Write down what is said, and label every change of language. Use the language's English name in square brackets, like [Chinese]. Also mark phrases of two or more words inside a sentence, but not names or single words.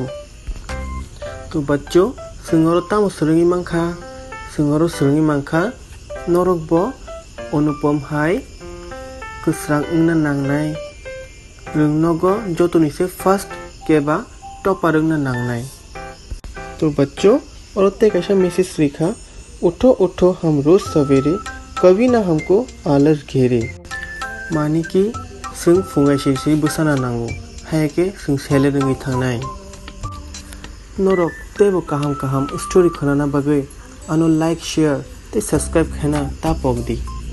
[Kok Borok] To baccho singoro tamo suringi mangkha norok bo Anupam hai kusrang ingna nangnai rungnogo jotoni se first keba topper ingna nangnai. [Hindi] तो बच्चों औरतें कैसा मैसेज लिखा उठो उठो हम रोज सवेरे कभी ना हमको आलस घेरे [Kok Borok] मानी कि जों फुंगाय से बुसाना नांगौ हायके जों सेले रोङै थांनाय नरक तेबो काहाम स्टोरी खोनाना बागै आनो [English] like share [Kok Borok] ते सब्सक्राइब खाना ता पगदी।